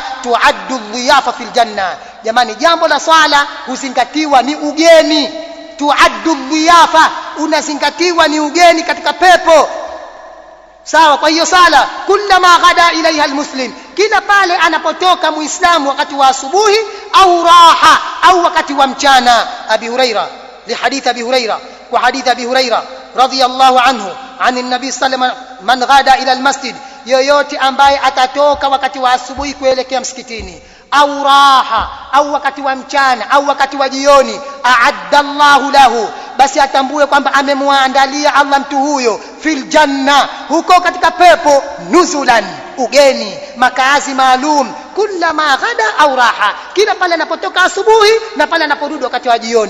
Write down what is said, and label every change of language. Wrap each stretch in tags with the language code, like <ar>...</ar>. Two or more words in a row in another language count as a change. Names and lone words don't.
<ar>تعد ضيافة في الجنة.</ar> <sw>Jamani, jambo la swala huzingatiwa ni ugeni.</sw> <ar>تعد ضيافة,</ar> <sw>unazingatiwa ni ugeni katika pepo. Sawa? Kwa hiyo</sw> <ar>صلى كلما غدا إليها المسلم,</ar> <sw>kila pale anapotoka muislamu wakati wa asubuhi au raha au wakati wa mchana.</sw> <ar>أبي هريرة، لحديث أبي هريرة، وحديث أبي هريرة رضي الله عنه عن النبي صلى الله عليه وسلم، من غدا إلى المسجد,</ar> <sw>yoyote ambaye atatoka wakati wa asubuhi kuelekea msikitini, au raha, au wakati wa mchana, au wakati wa jioni,</sw> <ar>أعد الله له,</ar> <sw>basi atambue kwamba amemwandalia Allah mtu huyo</sw> <ar>في الجنة,</ar> <sw>huko katika pepo, nuzulan, ugeni, makazi maalum,</sw> <ar>كلما غدا أو راح,</ar> <sw>kila pale anapotoka asubuhi na pale anaporudi wakati wa jioni.</sw>